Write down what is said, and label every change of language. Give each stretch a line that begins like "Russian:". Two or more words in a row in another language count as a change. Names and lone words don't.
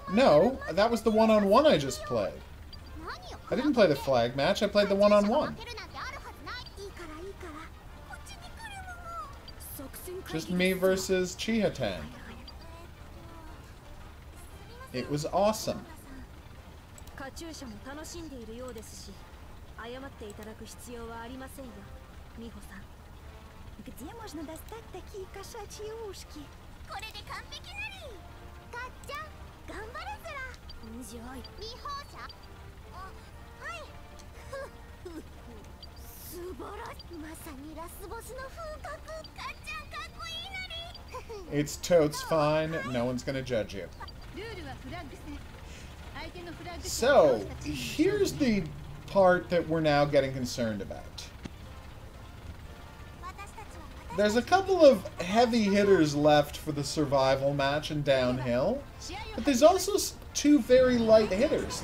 English: No, that was the one-on-one I just played. I didn't play the flag match. I played the one-on-one. Just me versus Chihatan. It was awesome.
Russian: Где можно достать такие кошачьи ушки?
Japanese: これで完璧なり。かっちゃん、頑張るずら。じゃあ、見放者。はい。素晴らしい。まさにラスボスの風格。かっちゃん、かっこいいなり。
English: It's totes fine. No one's gonna judge you. So, here's the part that we're now getting concerned about. There's a couple of heavy hitters left for the survival match and downhill, but there's also two very light hitters.